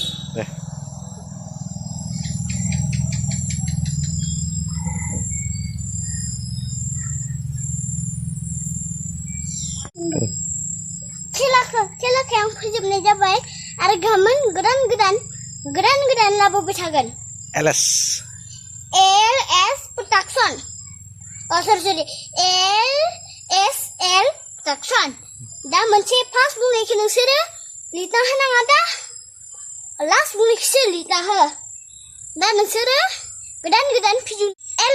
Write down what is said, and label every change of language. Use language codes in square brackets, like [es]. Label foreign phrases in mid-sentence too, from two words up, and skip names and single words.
[brx] खेलाखौ आं फोजोबनाय जाबाय आरो गाबोन गोदान लाबोबाय थागोन LS [en] production sorry [brx] LSL production दा मोनसे फार्स्ट बुंनायखौ नोंसोरो लिरना होनाङा दा लास्ट बुंनायखौसो लिरना हो दा नोंसोरो गोदान भिडिअ